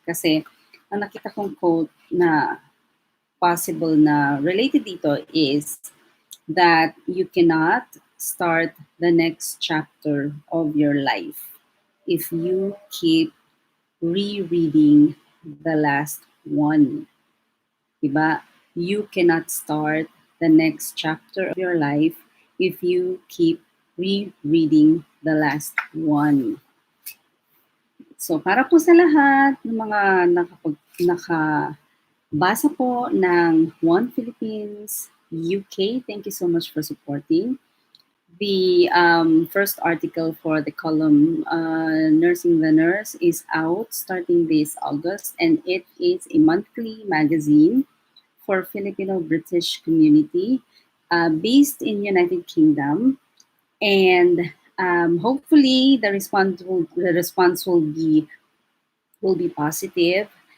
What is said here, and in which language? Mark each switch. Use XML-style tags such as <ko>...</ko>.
<tl>Kasi ang nakita kong quote na possible na related dito is that</tl> <en>you cannot start the next chapter of your life if you keep rereading the last one.</en> <tl>Diba?</tl> <en>You cannot start the next chapter of your life if you keep rereading the last one.</en> <tl>So para po sa lahat ng mga nakabasa po ng One Philippines UK,</tl> <en>thank you so much for supporting. The first article for the column Nursing the Nurse is out starting this August, and it is a monthly magazine for Filipino British community based in United Kingdom, and hopefully the response will be positive.</en>